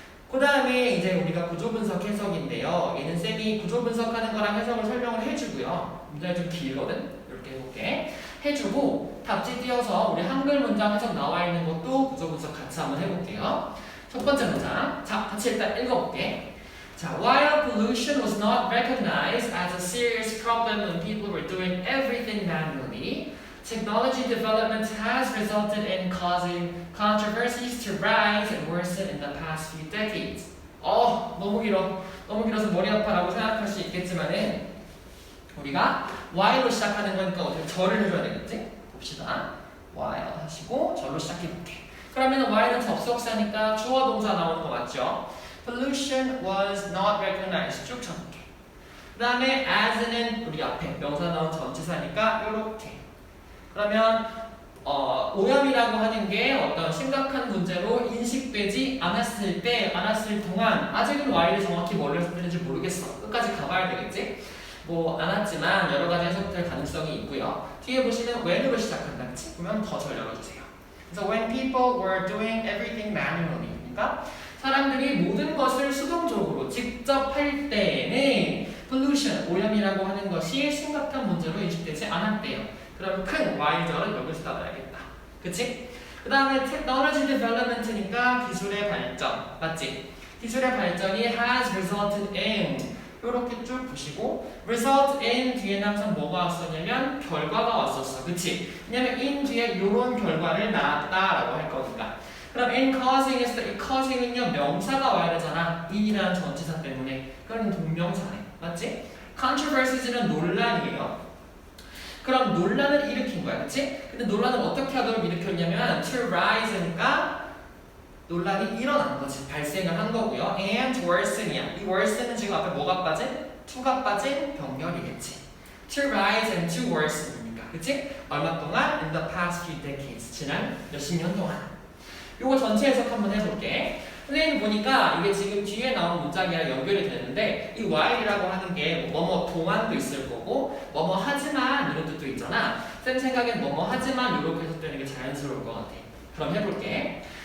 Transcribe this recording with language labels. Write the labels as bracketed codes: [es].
[ko] 그 다음에 이제 우리가 구조 분석 해석인데요. 얘는 쌤이 구조 분석하는 거랑 해석을 설명을 해주고요. 문장이 좀 길거든? 이렇게 해볼게. 해주고 답지 띄어서 우리 한글 문장 해석 나와 있는 것도 구조 분석 같이 한번 해볼게요. 첫 번째 문장. 자, 같이 일단 읽어볼게. [en] 자, while pollution was not recognized as a serious problem when people were doing everything manually, technology development has resulted in causing controversies to rise and worsen in the past few decades. [ko] 너무 길어. 너무 길어서 머리 아파라고 생각할 수 있겠지만은 우리가 while로 시작하는 거니까 어떻게 절을 해줘야 되겠지? 봅시다. while 하시고 절로 시작해볼게. 그러면 while은 접속사니까 주어 동사 나오는 거 맞죠? [en] Pollution was not recognized. [ko] 쭉 쳐볼게. 그 다음에 as는 우리 앞에 명사 나온 전치사니까 요렇게. 그러면 오염이라고 하는 게 어떤 심각한 문제로 인식되지 않았을 동안 아직은 Y를 정확히 뭘로 해석되는지 모르겠어. 끝까지 가봐야 되겠지? 뭐 않았지만 여러 가지 해석될 가능성이 있고요. 뒤에 보시면 when으로 시작한다. 그치? 그러면 더 절 열어주세요. 그래서 [en] when people were doing everything manually. [ko] 그러니까 사람들이 모든 것을 수동적으로 직접 할 때에는 pollution, 오염이라고 하는 것이 심각한 문제로 인식되지 않았대요. 그럼 큰 Y절은 여기서 따라야겠다. 그치? 그 다음에 technology development니까 기술의 발전. 맞지? 기술의 발전이 [en] has resulted in [ko] 이렇게 쭉 보시고 result in 뒤에는 항상 뭐가 왔었냐면 결과가 왔었어. 그치? 왜냐면 in 뒤에 이런 결과를 낳았다라고 할 거니까. 그럼 in causing 했을 때 이 causing은요 명사가 와야 되잖아. in이라는 전치사 때문에. 그건 동명사네. 맞지? controversies는 논란이에요. 그럼 논란을 일으킨 거야. 그치? 근데 논란을 어떻게 하도록 일으켰냐면 to rise니까 논란이 일어난 거지. 발생을 한 거고요. and worsen이야. 이 worsen은 지금 앞에 뭐가 빠진? to가 빠진 병렬이겠지. to rise and to worsen이니까. 그치? 얼마 동안? [en] in the past few decades. [ko] 지난 몇십 년 동안. 요거 전체 해석 한번 해볼게. 선생님 보니까 이게 지금 뒤에 나온 문장이랑 연결이 되는데 이 while이라고 하는 게 뭐뭐 동안도 있을 거고 뭐뭐 하지만 이런 뜻도 있잖아. 쌤 생각엔 뭐뭐 하지만 이렇게 해석되는 게 자연스러울 것 같아. 그럼 해볼게.